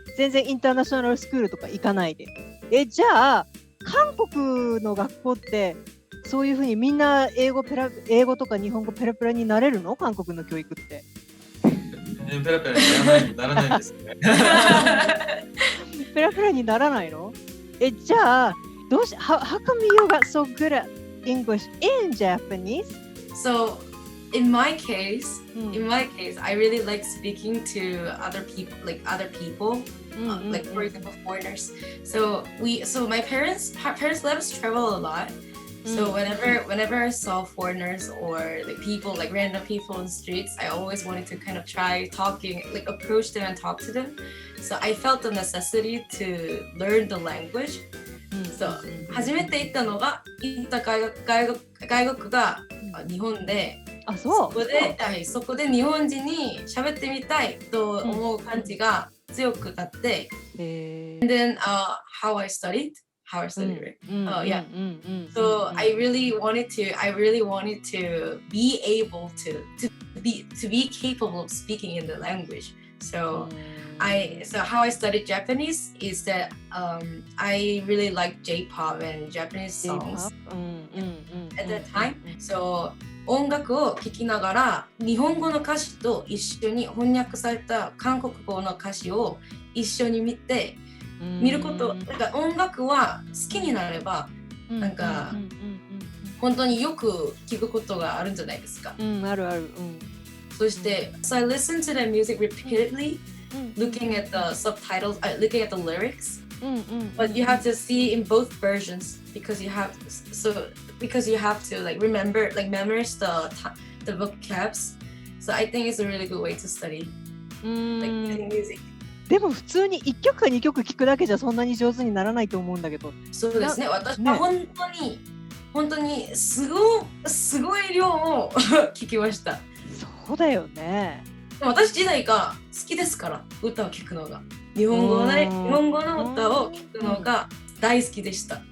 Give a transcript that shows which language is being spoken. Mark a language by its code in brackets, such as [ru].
[ja] 全然インターナショナルスクールとか行かないで。じゃあ韓国の学校ってそういうふうにみんな英語とか日本語ペラペラになれるの？韓国の教育って。ペラペラにならないんですね。ペラペラにならないの？ [en] じゃあhow come you got so good at English and Japanese? So in my case, I really like speaking to other people, like for example foreigners. So my parents let us travel a lot. So whenever I saw foreigners or like people, like random people in the streets, I always wanted to kind of try talking, like approach them and talk to them. So I felt the necessity to learn the language. [ja] So 初めて行った外国が日本で、そこで日本人に喋ってみたいと思う感じが強くなって、 [en] and then how I studied, right? So I really wanted to be able to be capable of speaking in the language. So how I studied Japanese is that I really like J-pop and Japanese songs at that time. [ja] So 音楽を聴きながら日本語の歌詞と一緒に翻訳された韓国語の歌詞を一緒に見ること、なんか音楽は好きになればなんか本当によく聴くことがあるんじゃないですか。あるある。 [en] そして、so I listen to the music repeatedly, looking at the subtitles, looking at the lyrics. But you have to see in both versions because you have to like remember, like memorize the vocabs. So I think it's a really good way to study like music. [ja] でも普通に1曲か2曲聴くだけじゃそんなに上手にならないと思うんだけど。そうですね。私は本当にすごい量を聞きました。そうだよね。でも私自体が好きですから、歌を聴くのが。日本語の歌を聴くのが大好きでした。